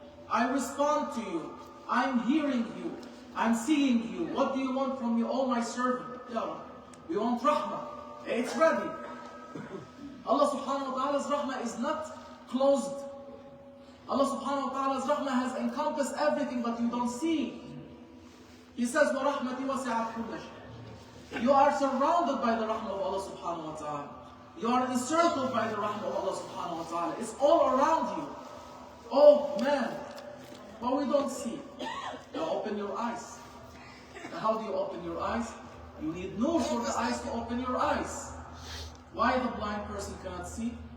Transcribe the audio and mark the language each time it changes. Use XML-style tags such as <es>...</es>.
<en>I respond to you. I'm hearing you. I'm seeing you. What do you want from me, oh my servant? Ya Rabbi, we want rahmah. It's ready. Allah subhanahu wa ta'ala's rahmah is not closed. Allah subhanahu wa ta'ala's rahmah has encompassed everything but you don't see. He says,</en> <ar>وَرَحْمَتِي وَسِعَتْ كُلَّ شَيْءٍ.</ar> <en>You are surrounded by the rahmah of Allah subhanahu wa ta'ala. You are encircled by the rahmah of Allah subhanahu wa ta'ala. It's all around you. Oh man, but we don't see. Now open your eyes. Now how do you open your eyes? You need Nour for the eyes to open your eyes. Why the blind person cannot see?</en>